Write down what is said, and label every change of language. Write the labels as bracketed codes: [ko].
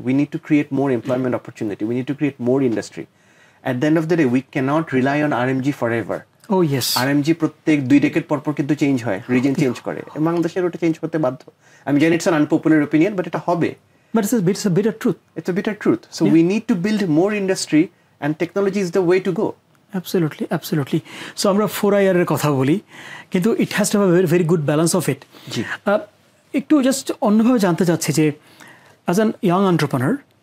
[en] We need to create more employment opportunity, we need to create more industry. At the end of the day we cannot rely on RMG for ever. [bn] RMG প্রত্যেক 2 decade পর কিন্তু change হয়, reason change করে। বাংলাদেশের ওটা change করতে বাধ্য। আমি জানি [en] it's an unpopular opinion, [bn] but এটা হবে। [en] But it's a bitter truth. It's a bitter truth. So we need to build more industry, and technology is the way to go. Absolutely. So [bn] আমরা 4IR এর কথা বলি, কিন্তু [en] it has to have a very, very good balance of it. [bn] জি। একটু just অন্যভাবে জানতে চাচ্ছি যে [en] as an young entrepreneur,